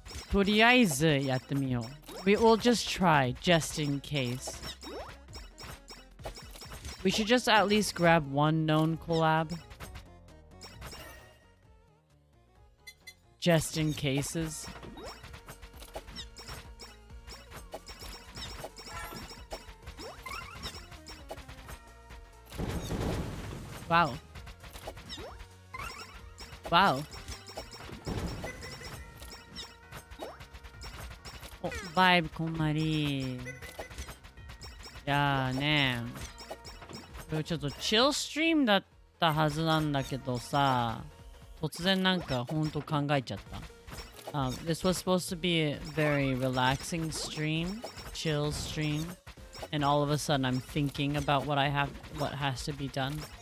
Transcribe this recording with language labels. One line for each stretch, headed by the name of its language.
Japanese: とりあえずやってみよう。
English: We will just try, just in case. We should just at least grab one known collab. Just in cases. Wow. Wow.
Japanese: Oh, vibe こんまり。いやーね。これちょっとチルストリームだったはずなんだけどさ、突然なんかほんと考えちゃった。
English: This was supposed to be a very relaxing stream, chill stream, and all of a sudden I'm thinking about what has to be done.